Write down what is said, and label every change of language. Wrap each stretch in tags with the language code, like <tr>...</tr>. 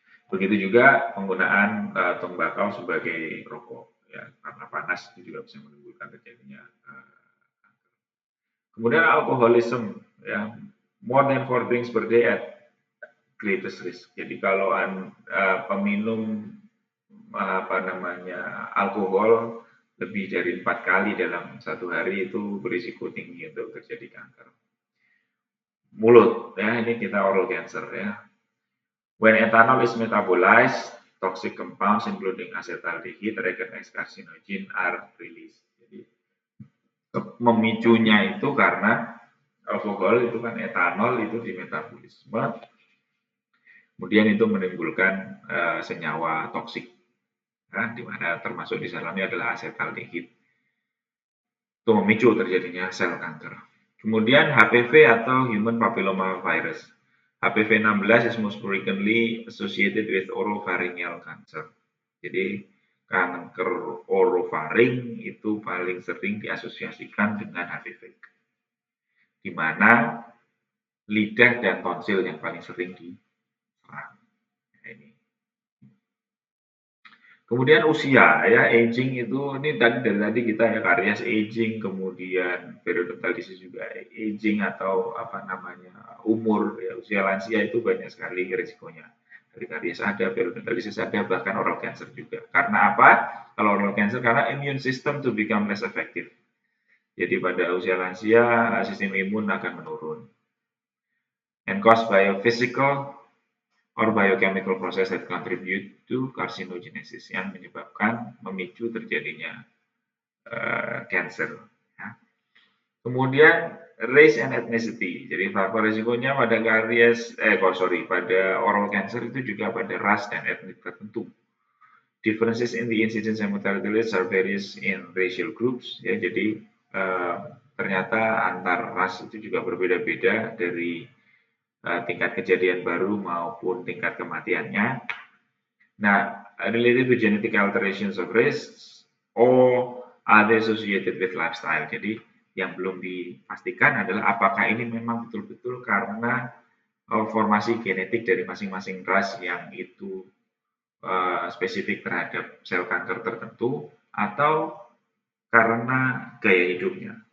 <id>Begitu juga penggunaan tembakau sebagai rokok ya karena panas itu juga bisa menimbulkan terjadinya kemudian alkoholisme ya</id> <en>more than 4 drinks per day at greatest risk.</en> <id>Jadi kalau peminum apa namanya alkohol lebih dari 4 kali dalam satu hari itu berisiko tinggi untuk terjadi kanker mulut ya ini kita oral cancer ya.</id> <en>When ethanol is metabolized, toxic compounds including acetaldehyde, recognized carcinogen are released.</en> <id>Jadi memicunya itu karena alkohol itu kan etanol itu di metabolisme, kemudian itu menimbulkan senyawa toksik, ya, di mana termasuk di dalamnya adalah acetaldehyde. Itu memicu terjadinya sel kanker. Kemudian HPV atau Human Papilloma Virus.</id> <en>HPV 16 is most frequently associated with oropharyngeal cancer.</en> <id>Jadi kanker orofaring itu paling sering diasosiasikan dengan HPV. Di mana lidah dan tonsil yang paling sering diserang. Ini. Kemudian usia ya, aging itu ini dari tadi kita ya karies aging, kemudian periodontal disease juga aging atau apa namanya umur ya usia lansia itu banyak sekali risikonya. Dari karies ada, periodontal disease ada, bahkan oral cancer juga. Karena apa? Kalau</id> <en>oral cancer</en> <id>karena</id> <en>immune system to become less effective.</en> <id>Jadi pada usia lansia sistem imun akan menurun.</id> <en>And caused by a physical or biochemical process that contribute to carcinogenesis</en> <id>yang menyebabkan memicu terjadinya cancer.</id> <en>Ya.</en> <id>Kemudian</id> <en>race and ethnicity.</en> <id>Jadi faktor risikonya pada karies, pada oral cancer itu juga pada ras dan etnik tertentu.</id> <en>Differences in the incidence and mortality rates are various in racial groups.</en> <id>Ya, jadi ternyata antar ras itu juga berbeda-beda dari tingkat kejadian baru maupun tingkat kematiannya.</id> <en>Nah, related to genetic alterations of race or are associated with lifestyle.</en> <id>Jadi yang belum dipastikan adalah apakah ini memang betul-betul karena formasi genetik dari masing-masing ras yang itu spesifik terhadap sel kanker tertentu atau karena gaya hidupnya.</id>